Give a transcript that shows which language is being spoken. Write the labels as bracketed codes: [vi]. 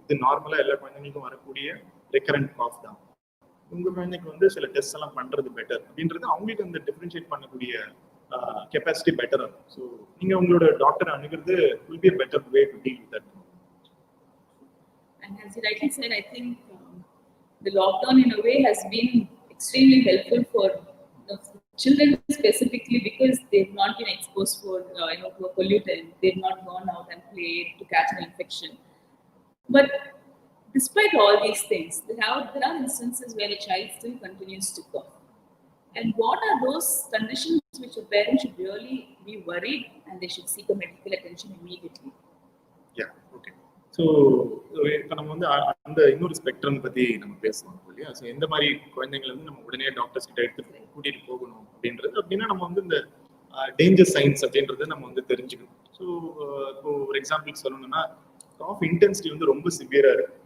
[ta] இது நார்மலா எல்லா குழந்தைங்களுக்கும் வரக்கூடிய ரெக்கரண்ட் காஃப் தான், உங்க குழந்தைக்கு வந்து சில டெஸ்ட் எல்லாம் பண்றது பெட்டர் அப்படின்றது அவங்களுக்கு அந்த டிஃபரன்ஷியேட் பண்ணக்கூடிய கெப்பாசிட்டி பெட்டரா இருக்கும். [en] so [ta] நீங்க உங்களோட doctor அணுகிறது [en] will be a better way to deal with that. And as you rightly said, I think the lockdown in a way has been extremely helpful for the children specifically, because they've not been exposed to a pollutant. They've not gone out and played to catch an infection. But despite all these things, there are instances where a child still continues to cough. And what are those conditions which a parent should really be worried and they should seek a medical attention immediately? Yeah, okay. [ta] So இப்போ நம்ம வந்து அந்த இன்னொரு spectrum பத்தி நம்ம பேசலாம் இல்லையா. So எந்த மாதிரி குழந்தைங்களை வந்து நம்ம உடனே டாக்டர்ஸ் கிட்ட எடுத்து கூட்டிட்டு போகணும் அப்படின்னா நம்ம வந்து இந்த டேஞ்சர் சைன்ஸ் அப்படின்றத நம்ம வந்து தெரிஞ்சுக்கணும். ஸோ இப்போ ஒரு எக்ஸாம்பிள் சொல்லணும்னா, காஃப் இன்டென்சிட்டி வந்து ரொம்ப சிவியரா இருக்கு.